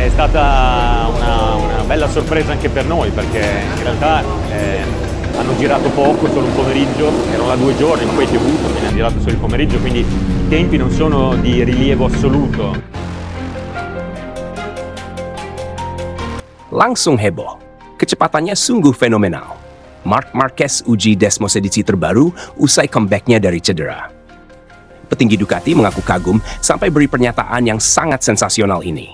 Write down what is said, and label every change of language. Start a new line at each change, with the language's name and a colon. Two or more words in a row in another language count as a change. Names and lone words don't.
Italian: stata una bella sorpresa anche per noi, perché in realtà hanno girato poco, solo un pomeriggio, erano là 2 giorni, ma poi piovuto, quindi hanno girato solo il pomeriggio, quindi i tempi non sono di rilievo assoluto.
Indonesian: Langsung heboh. Kecepatannya sungguh fenomenal. Marc Marquez uji Desmos edisi terbaru usai comebacknya dari cedera. Petinggi Ducati mengaku kagum sampai beri pernyataan yang sangat sensasional ini.